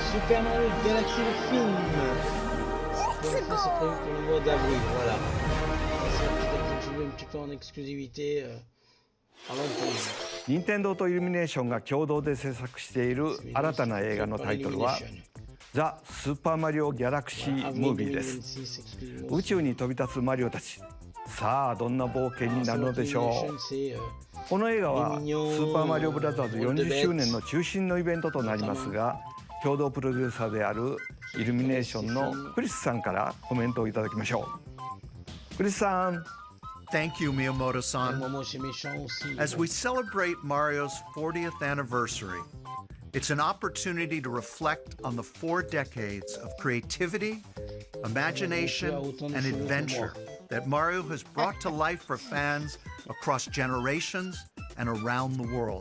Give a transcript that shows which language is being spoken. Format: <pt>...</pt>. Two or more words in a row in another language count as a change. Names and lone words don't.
<fr>Super Mario Galaxy le film. Donc ça c'est prévu pour le mois d'avril, voilà. C'est un petit peu en exclusivité avant que...</fr> <ja>任天堂とイルミネーションが共同で制作している新たな映画のタイトルはザ・スーパーマリオ・ギャラクシー・ムービーです。宇宙に飛び立つマリオたち、さあどんな冒険になるのでしょう。この映画はスーパーマリオブラザーズ40周年の中心のイベントとなりますが、共同プロデューサーであるイルミネーションのクリスさんからコメントをいただきましょう。クリスさん。</ja> <en>Thank you, Miyamoto-san. As we celebrate Mario's 40th anniversary, it's an opportunity to reflect on the 4 decades of creativity, imagination, and adventure that Mario has brought to life for fans across generations and around the world.</en>